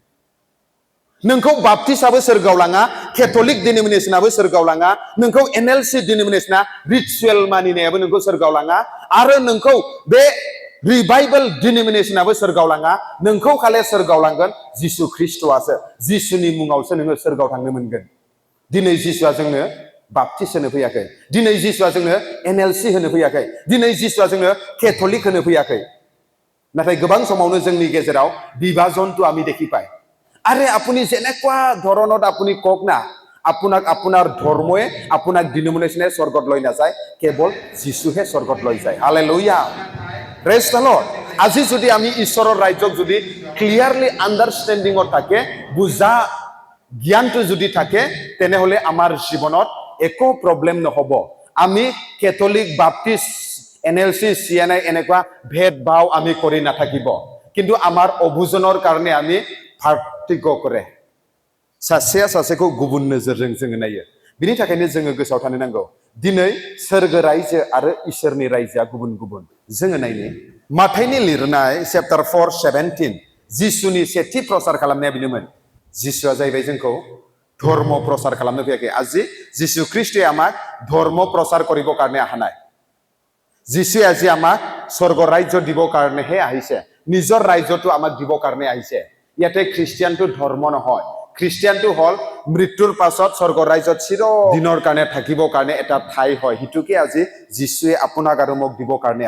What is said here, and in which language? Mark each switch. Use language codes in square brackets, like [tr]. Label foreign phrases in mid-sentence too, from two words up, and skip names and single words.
[brx] नोंखौ बाप्टिस्टआबो सोरगोआव लाङा कैथलिक डिनोमिनेशनाबो सोरगोआव लाङा नोंखौ NLC डिनोमिनेशना रिचुएल मानिनायाबो नोंखौ सोरगोआव लाङा आरो नोंखौ बे रिभाइबल डिनोमिनेशनाबो सोरगोआव लाङा नोंखौ खाले सोरगोआव लांगोन जिसु ख्रिस्ट'आसो जिसुनि मुङावसो नोङो सोरगोआव थांनो मोनगोन दिनै जिसुआ जोंनो बाप्टिस्ट होनो फैयाखै दिनै जिसुआ जोंनो NLC होनो फैयाखै दिनै जिसुआ जोंनो कैथलिक होनो फैयाखै नाथाय गोबां समावनो जोंनि गेजेराव [as] বিভাজনটো আমি দেখি পাই আরে আপুনি যেনেকুৱা ধৰণত আপুনি কক না আপোনাক আপোনাৰ ধৰ্ময়ে আপোনাক ডিনোমিনেশনে স্বৰ্গত লৈ নাযায় কেৱল যিশুহে স্বৰ্গত লৈ যায় হালেলুয়া [en] praise the Lord [as] আজি যদি আমি ঈশ্বৰৰ ৰাজ্যক যদি [en] clearly understanding [as] থাকে বুজা জ্ঞানটো যদি থাকে তেনেহলে আমাৰ জীৱনত একো প্ৰব্লেম নহব আমি कैथलिक বাপ্টিষ্ট NLC CNI এনেকুৱা ভেদভাৱ আমি কৰি নাথাকিব কিন্তু আমাৰ অবুজনৰ কাৰণে আমি পাৰ্থক্য কৰে [brx] सासेया सासेखौ गुबुन नोजोरजों जोङो नायो बिनि थाखायनो जोङो गोसोआव थानो नांगौ दिनै सोरगो रायजो आरो इसोरनि रायजोआ गुबुन गुबुन जोङो नायनि माथाइनि लिरनाय चैप्टार 4:17 जिसुनि सेथि प्रसार खालामनाया बिनोमोन जिसुआ जाहैबाय जोंखौ धर्म प्रसार खालामनो फैयाखै আজি जिसु ख्रिस्ट'आ [as] আমাক ধৰ্ম প্ৰচাৰ কৰিব কাৰণে অহা নাই যিশুৱে আজি আমাক স্বৰ্গ ৰাজ্য দিব কাৰণেহে আহিছে নিজৰ ৰাজ্যটো আমাক দিব কাৰণে আহিছে ইয়াতে খ্ৰীষ্টিয়ানটো ধৰ্ম নহয় খ্ৰীষ্টিয়ানটো হল মৃত্যুৰ পাছত স্বৰ্গ ৰাজ্যত চিৰ দিনৰ কাৰণে থাকিবৰ কাৰণে এটা ঠাই হয় হিতুকে আজি যিশুৱে আপোনাক আৰু মোক দিব কাৰণে